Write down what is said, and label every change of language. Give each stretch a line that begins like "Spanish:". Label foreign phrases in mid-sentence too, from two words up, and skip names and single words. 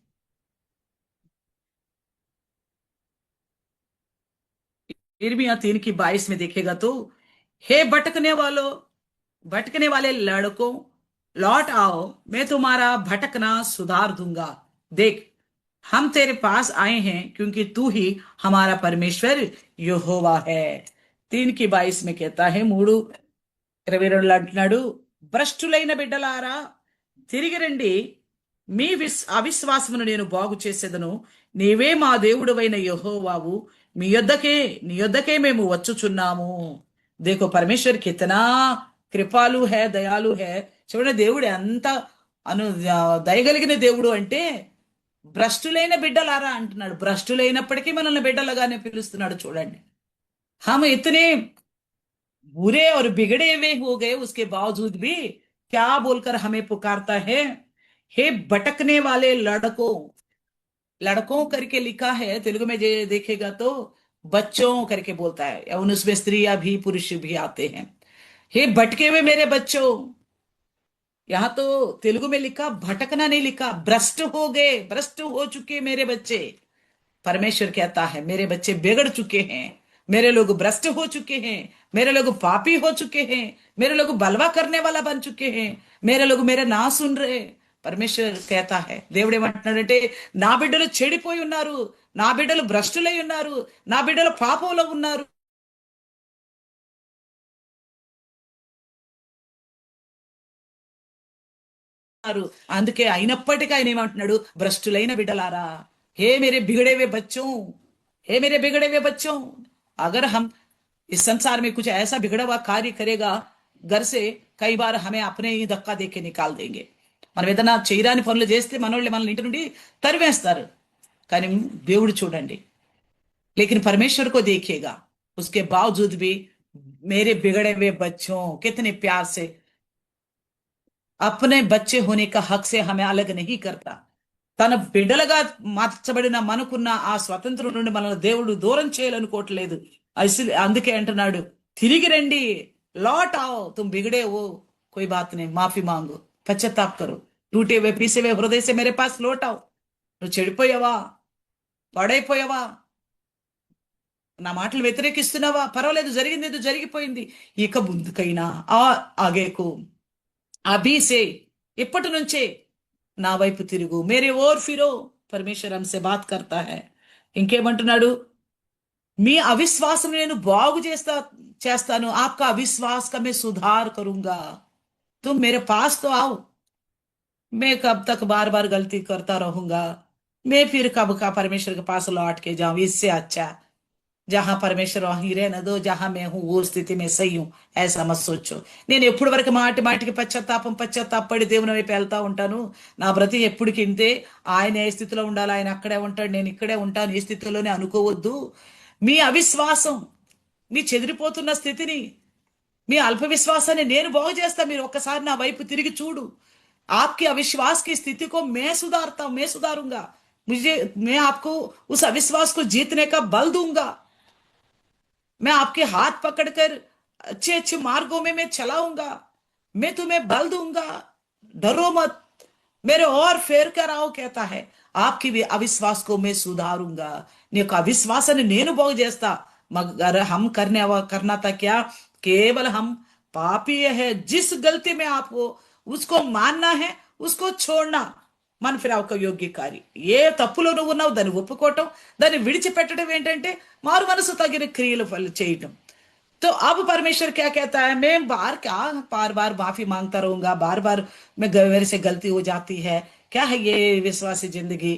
Hindi: इर्मिया 3:22 में देखेगा तो, हे भटकने वाले लड़कों, लौट आओ, मैं तुम्हारा भटकना सुधार दूंगा। देख, हम तेरे पास आए हैं क्योंकि तू ही हमारा परमेश्वर यहोवा है।
Telugu: 3:22
Hindi: में कहता है,
Telugu: 3:22 అంటున్నాడు, భ్రష్టులైన బిడ్డలారా తిరిగి రండి, మీ అవిశ్వాసమును నేను బాగు చేసేదను, నీవే మా దేవుడవైన యెహోవావు, నీ యొద్దకే మేము వచ్చుచున్నాము।
Hindi: देखो परमेश्वर कितना कृपालु है, दयालु है।
Telugu: చూడండి, దేవుడు ఎంత దయగలిగిన దేవుడు అంటే, భ్రష్టులైన బిడ్డలారా అంటున్నాడు। భ్రష్టులైనప్పటికీ మనల్ని బిడ్డలుగానే పిలుస్తున్నాడు। చూడండి,
Hindi: हम इतने बुरे और बिगड़े हुए हो गए, उसके बावजूद भी क्या बोलकर हमें पुकारता है? हे भटकने वाले लड़कों। लड़कों करके लिखा है, तेलुगु में देखेगा तो बच्चों करके बोलता है, या उसमें स्त्रियां भी पुरुष भी आते हैं। हे भटके हुए मेरे बच्चों। यहां तो तेलुगु में लिखा, भटकना नहीं लिखा, भ्रष्ट हो गए, भ्रष्ट हो चुके मेरे बच्चे। परमेश्वर कहता है मेरे बच्चे बिगड़ चुके हैं, मेरे लोग भ्रष्ट हो चुके हैं, मेरे लोग पापी हो चुके हैं, मेरे लोग बलवा करने वाला बन चुके हैं, मेरे लोग मेरे ना सुन रहे। పరమేశ్వర్ कहता है,
Telugu: దేవుడు ఏమంటున్నాడంటే, నా బిడ్డలు చెడిపోయి ఉన్నారు, నా బిడ్డలు భ్రష్టులై ఉన్నారు, నా బిడ్డలు పాపంలో ఉన్నారు। అందుకే అయినప్పటికీ ఆయన ఏమంటున్నాడు, భ్రష్టులైన బిడ్డలారా,
Hindi: हे मेरे बिगड़े हुए बच्चों, हे मेरे बिगड़े हुए बच्चों। अगर हम इस संसार में कुछ ऐसा बिगड़ा हुआ कार्य करेगा घर से, कई बार हमें अपने ही धक्का देके निकाल देंगे।
Telugu: మనం ఏదైనా చేయరాని పనులు చేస్తే మనోళ్ళే మనల్ని ఇంటి నుండి తరివేస్తారు। కానీ దేవుడు చూడండి,
Hindi: लेकिन परमेश्वर को देखिएगा, उसके बावजूद भी मेरे बिगड़े हुए बच्चों, कितने प्यार से अपने बच्चे होने का हक से हमें अलग नहीं करता।
Telugu: తన బిడ్డలుగా మార్చబడిన మనకున్న ఆ స్వతంత్రం నుండి మనల్ని దేవుడు దూరం చేయాలనుకోవట్లేదు। అందుకే అంటున్నాడు, తిరిగి రండి,
Hindi: लौट आओ, तुम बिगड़े हो, कोई बात नहीं, माफी मांगो, पश्चाताप करो, टूटे हुए पीसे हुए हृदय से मेरे पास लौट आओ।
Telugu: నువ్వు చెడిపోయావా, పాడైపోయావా, నా మాటలు వ్యతిరేకిస్తున్నావా, పర్వాలేదు, జరిగింది ఏదో జరిగిపోయింది, ఇక ముందుకైనా
Hindi: आगे को, अभी से,
Telugu: ఇప్పటి నుంచే నా వైపు తిరుగు,
Hindi: मेरे ओर फिरो। परमेश्वर हमसे बात करता है।
Telugu: ఇంకేమంటున్నాడు? మీ అవిశ్వాసం నేను బాగు చేస్తాను,
Hindi: आपका अविश्वास का मैं सुधार करूंगा। तुम मेरे पास तो आओ, मैं कब तक बार बार गलती करता रहूंगा, मैं फिर कब का परमेश्वर के पास लौट के जाऊं? इससे अच्छा जहां परमेश्वर वहीं रहने दो, जहां मैं हूं वो स्थिति में सही हूं, ऐसा मत सोचो।
Telugu: నేను ఎప్పుడు వరకు మాటికి పశ్చాత్తాపడి దేవుని వైపు వెళ్తా ఉంటాను, నా బ్రతి ఎప్పటికి ఇంతే, ఆయన ఏ స్థితిలో ఉండాలి ఆయన అక్కడే ఉంటాడు, నేను ఇక్కడే ఉంటాను, ఈ స్థితిలోనే అనుకోవద్దు। మీ అవిశ్వాసం, మీ చెదిరిపోతున్న స్థితిని మీ అల్ప విశ్వాసాన్ని నేను బాగు చేస్తా, మీరు ఒక్కసారి నా వైపు తిరిగి చూడు.
Hindi: आपके अविश्वास की स्थिति को मैं सुधारता हूं, मैं सुधारूंगा। मुझे मैं आपको उस अविश्वास को जीतने का बल दूंगा। मैं आपके हाथ पकड़कर अच्छे अच्छे मार्गों में मैं चलाऊंगा। मैं तुम्हें बल दूंगा, डरो मत, मेरे और फेर कर आओ कहता है। आपकी भी अविश्वास को मैं सुधारूंगा।
Telugu: నీకు అవిశ్వాసాన్ని నేను బాగు చేస్తా।
Hindi: मगर हम करना था क्या? केवल हम पापी है। जिस गलती में आपको उसको मानना है, उसको छोड़ना।
Telugu: మన ఫిరావుక యోగ్య కార్య ఏ తప్పులో నువ్వు ఉన్నావు దాన్ని ఒప్పుకోవటం, దాన్ని విడిచిపెట్టడం ఏంటంటే మారు మనసు తగిన క్రియలు చేయటం।
Hindi: तो अब परमेश्वर क्या कहता है? मैं बार बार माफी मांगता रहूंगा, बार बार मेरे से गलती हो जाती है। क्या है ये విశ్వాసీ जिंदगी?